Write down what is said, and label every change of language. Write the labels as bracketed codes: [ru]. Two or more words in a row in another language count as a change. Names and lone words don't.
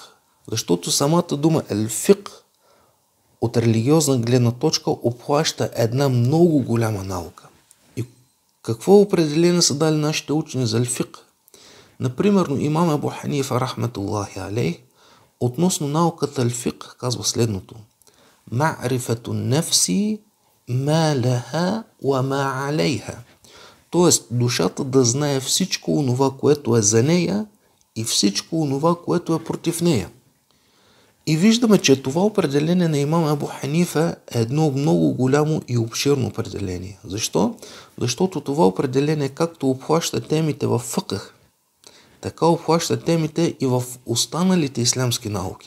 [bg] Защото самата дума елфик от религиозна гледна точка обхваща една много голяма наука. И какво определение са дали нашите учени за елфик? Например, имам Абу Ханифа [ar] رحمة الله عليه [bg] относно науката елфик казва следното. [ar] معرفة النفس ما لها وما عليها. [bg] Тоест, душата да знае всичко онова, което е за нея и всичко онова, което е против нея. И виждаме, че това определение на имам Абу Ханифа е едно много голямо и обширно определение. Защо? Защото това определение както обхваща темите в фъкъх, така обхваща темите и в останалите ислямски науки.